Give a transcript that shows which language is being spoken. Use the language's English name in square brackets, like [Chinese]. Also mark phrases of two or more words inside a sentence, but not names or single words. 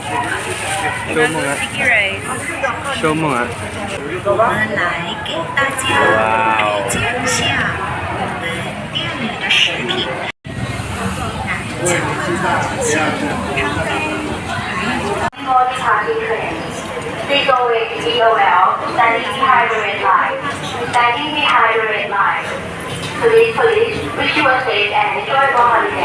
[Filipino] Show mo nga. Show mo nga. [Chinese] 我们来给大家 Wow. 介绍一下我们店里的食品。 [English] Please always be aware standing behind the red line. Standing behind the red line. Please wish you a safe and enjoyable holiday.